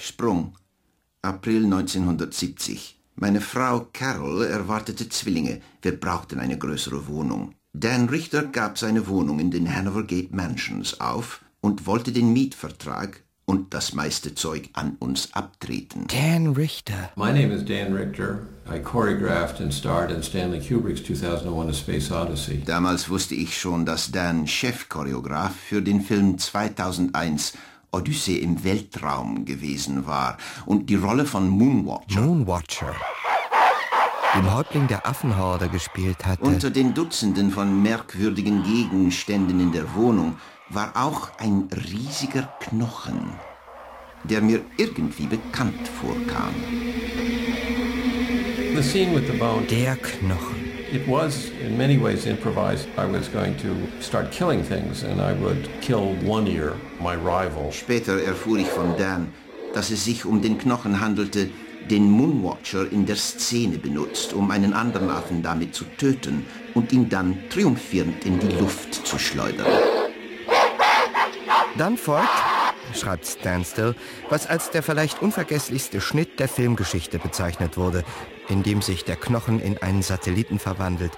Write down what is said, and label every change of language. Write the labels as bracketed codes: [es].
[de] Sprung. April 1970. Meine Frau Carol erwartete Zwillinge. Wir brauchten eine größere Wohnung. Dan Richter gab seine Wohnung in den Hanover Gate Mansions auf und wollte den Mietvertrag und das meiste Zeug an uns abtreten. Dan Richter. [en] My name is Dan Richter. I choreographed and starred in Stanley Kubrick's 2001 A Space Odyssey. [de] Damals wusste ich schon, dass Dan Chefchoreograf für den Film 2001 Odyssee im Weltraum gewesen war und die Rolle von Moonwatcher. Moonwatcher. Dem Häuptling der Affenhorde gespielt hatte. Unter den Dutzenden von merkwürdigen Gegenständen in der Wohnung war auch ein riesiger Knochen, der mir irgendwie bekannt vorkam. [en] The scene with the bone. [de] Der Knochen. [en] It was in many ways improvised. I was going to start killing things and I would kill one ear, my rival. [de] Später erfuhr ich von Dan, dass es sich um den Knochen handelte, den Moonwatcher in der Szene benutzt, um einen anderen Affen damit zu töten und ihn dann triumphierend in die Luft zu schleudern. Dann folgt, schreibt Standstill, was als der vielleicht unvergesslichste Schnitt der Filmgeschichte bezeichnet wurde, in dem sich der Knochen in einen Satelliten verwandelt.